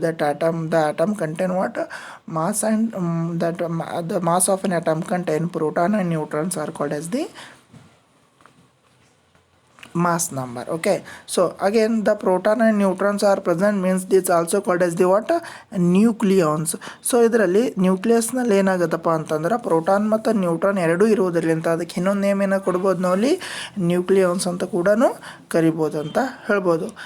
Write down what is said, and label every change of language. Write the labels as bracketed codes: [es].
[en] The atom contain what mass and the mass of an atom contain proton and neutrons are called as the mass number. Okay, so again the proton and neutrons are present means this also called as the what nucleons. [kn] So ಇದರಲ್ಲಿ ನ್ಯೂಕ್ಲಿಯಸ್ನಲ್ಲಿ ಏನಾಗುತ್ತಪ್ಪ ಅಂತಂದ್ರೆ proton ಮತ್ತು neutron ಎರಡೂ ಇರುವುದರಿಂದ ಅದಕ್ಕೆ ಇನ್ನೊಂದು name ಏನೋ ಕೊಡ್ಬೋದು ನಾವು ಅಲ್ಲಿ ನ್ಯೂಕ್ಲಿಯಾನ್ಸ್ ಅಂತ ಕೂಡ ಕರಿಬೋದು ಅಂತ ಹೇಳ್ಬೋದು.